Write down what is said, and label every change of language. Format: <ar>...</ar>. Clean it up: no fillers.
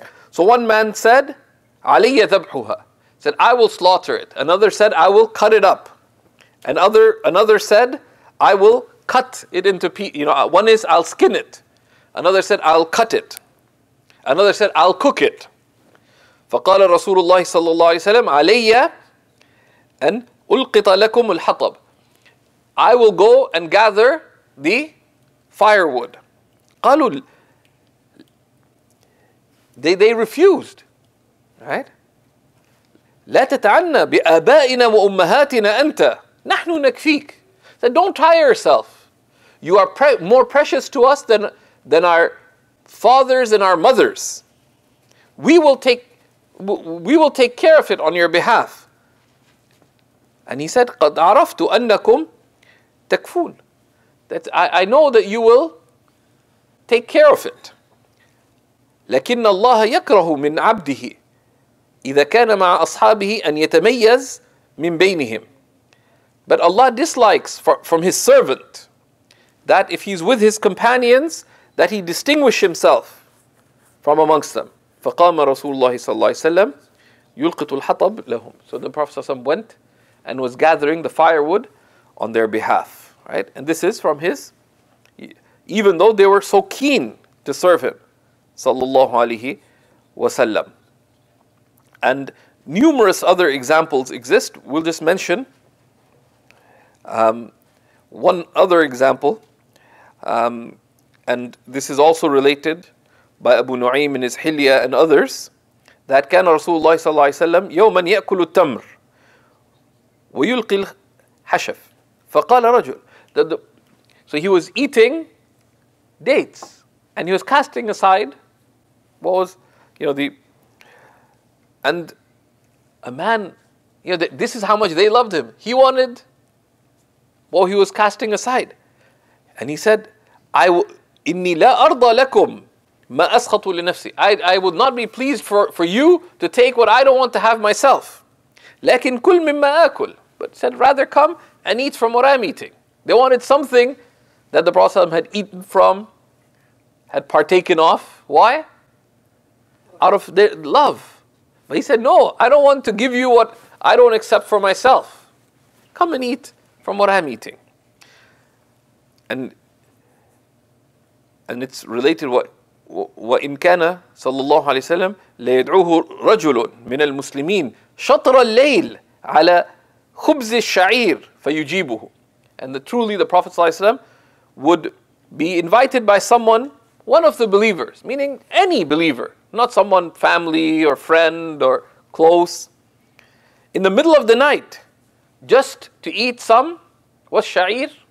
<en>So one man said,</en> <ar>عَلَيَّ ذَبْحُهَا,</ar> <en>said, I will slaughter it. Another said, I will cut it up. Another said, I will cut it into pieces. One is, I'll skin it. Another said, I'll cut it. Another said, I'll cook it.</en> <ar>فقال رسول الله صلى الله عليه وسلم علي أن ألقط لكم الحطب.</ar> <en>I will go and gather the firewood.</en> <ar>قالوا,</ar> <en>they refused. Right?</en> <ar>لا تتعنى بآبائنا وأمهاتنا أنت نحن نكفيك.</ar> <en>Said, don't tire yourself. You are more precious to us than our fathers and our mothers. We will take care of it on your behalf. And he said,</en> <ar>قَدْ عَرَفْتُ أَنَّكُمْ تَكْفُونَ.</ar> <en>That I know that you will take care of it.</en> <ar>لكن الله يكره من عبده إذا كان مع أصحابه أن يتميز من بينهم.</ar> <en>But Allah dislikes from His servant that if he's with his companions, that he distinguish himself from amongst them.</en> <ar>فقام رسول الله صلى الله عليه وسلم يلقط الحطب لهم.</ar> <en>So the Prophet ﷺ went and was gathering the firewood on their behalf. Right? And this is from his, even though they were so keen to serve him, sallallahu alaihi wasallam. And numerous other examples exist. We'll just mention one other example, and this is also related by Abu Nu'aym in his Hilya and others, that</en> <ar>كان رسول الله صلى الله عليه وسلم يوما يأكل التمر ويلقي الحشف فقال رجل.</ar> <en>So he was eating dates and he was casting aside what was, and a man, this is how much they loved him. He wanted what he was casting aside. And he said,</en> <ar>إِنِّي لَا أَرْضَى لَكُمْ مَا أَسْخَطُ لِنَفْسِي.</ar> <en>I would not be pleased for you to take what I don't want to have myself.</en> <ar>لَكِنْ كُلْ مِمَّا آكُلْ.</ar> <en>But said, rather come and eat from what I'm eating. They wanted something that the Prophet ﷺ had eaten from, had partaken of. Why? Out of their love. But he said, no, I don't want to give you what I don't accept for myself. Come and eat from what I'm eating. And it's related</en> <ar>وإن كان صلى الله عليه وسلم ليدعوه رجل من المسلمين شطر الليل على خبز الشعير فيجيبه.</ar> <en>And truly the Prophet صلى الله عليه وسلم would be invited by someone, one of the believers, meaning any believer, not someone family or friend or close, in the middle of the night, just to eat some, what's sha'ir?</en>